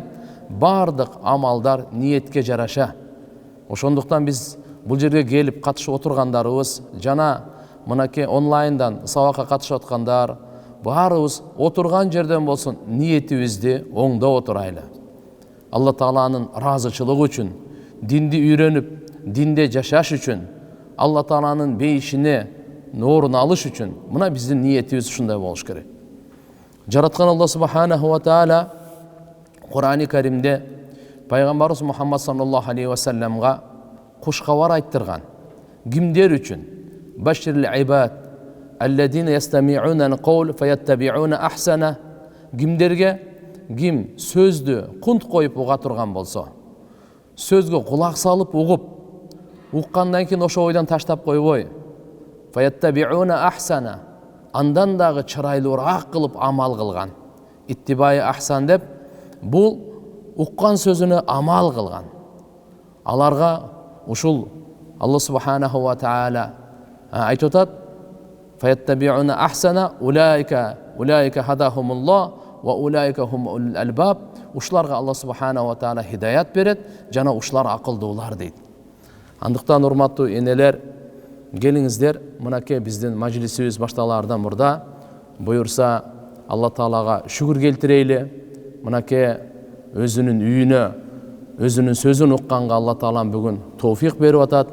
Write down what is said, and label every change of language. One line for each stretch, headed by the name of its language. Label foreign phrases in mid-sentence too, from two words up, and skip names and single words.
Kyrgyz: Бардык амалдар ниетке жараша. Ошондуктан биз бул жерге келип катышып отургандарыбыз, жана мынакей онлайндан сабакка катышып аткандар, баарыбыз отурган жерден болсун ниетибизди оңдоп отурайлы. Алла Тааланын ыраазычылыгы үчүн, динди үйрөнүп, динде жашаш үчүн, Алла Тааланын бейишине орун алыш үчүн мына биздин ниетибиз ушундай болуш керек. Жараткан Алла
Arabic: سبحانه وتعالى
Kyrgyz: Кур'ан-ы Каримде пайгамбарыбыз Мухаммад
Arabic: صلى الله عليه وسلم
Kyrgyz: куш кабар айттырган. Кимдер үчүн?
Arabic: بشر عباد الذين يستمعون القول فيتبعون أحسنه.
Kyrgyz: Кимдерге? Ким сөздү кунт коюп уга турган болсо, сөзгө кулак салып угуп, уккандан кийин ошо ойдон таштап койбой,
Arabic: فيتبعون أحسنه,
Kyrgyz: андан дагы чырайлуураак кылып амал кылган.
Arabic: اتباع أحسن
Kyrgyz: деп, бул уккан сөзүнө амал кылган. Аларга ушул Алла
Arabic: سبحانه وتعالى
Kyrgyz: айтып атат:
Arabic: فيتبعون أحسنه أولئك هداهم الله وأولئك هم الألباب.
Kyrgyz: Ушуларга Алла
Arabic: سبحانه وتعالى
Kyrgyz: хидаят берет, жана ушулар акылдуулар дейт. Андыктан урматтуу энелер, келиңиздер, мынакей биздин мажлисибиз башталаардан мурда буюрса Алла Таалага шүгүр келтирейли. Мынакей өзүнүн үйүнө, өзүнүн сөзүн укканга Алла Таалам бүгүн товфик берип атат.